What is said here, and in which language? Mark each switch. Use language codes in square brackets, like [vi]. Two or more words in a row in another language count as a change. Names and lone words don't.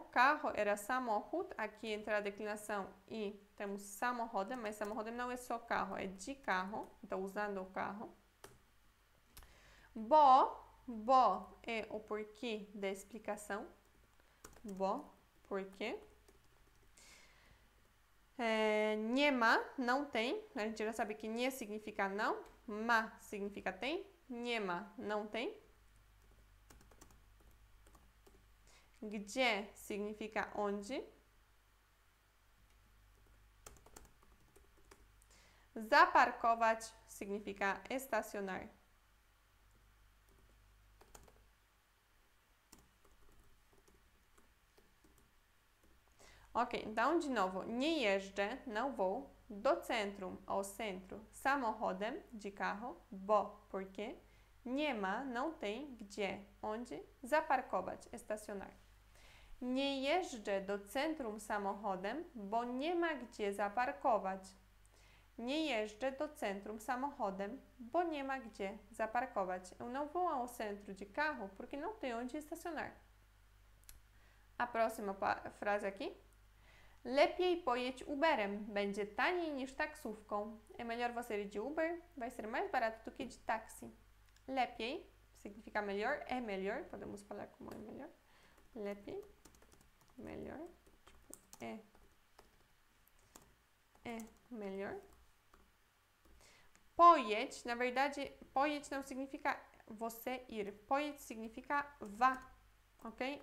[pt] Carro era samochód. Aqui entra a declinação e temos samochodem, mas samochodem não é só carro, é de carro. Então, usando o carro. Bo é o porquê da explicação. Bo, porquê. [pl] Nie ma, [pt] não tem. A gente já sabe que nie significa não. Ma significa tem. [pl] Nie ma, [pt] não tem. Gdzie significa onde. Zaparkować significa estacionar. Ok, então de novo, [pl] nie jeżdżę, [pt] não vou, [pl] do centrum, [pt] ao centro, samochodem, de carro, bo, porque, [pl] nie ma, [pt] não tem, gdzie, onde, zaparkować, estacionar. [pl] Nie jeżdżę do centrum samochodem, bo nie ma gdzie zaparkować. Nie jeżdżę do centrum samochodem, bo nie ma gdzie zaparkować. [pt] Eu não vou ao centro de carro porque não tem onde estacionar. A próxima frase aqui. [pl] Lepiej pojedź Uberem, będzie taniej niż taksówką. [pt] É melhor você ir de Uber, vai ser mais barato do que de táxi. Lepiej significa melhor, é melhor, podemos falar como é melhor. Lepiej, melhor, tipo, é melhor. Pojedź, na verdade, pojedź não significa você ir, pojedź significa vá, ok?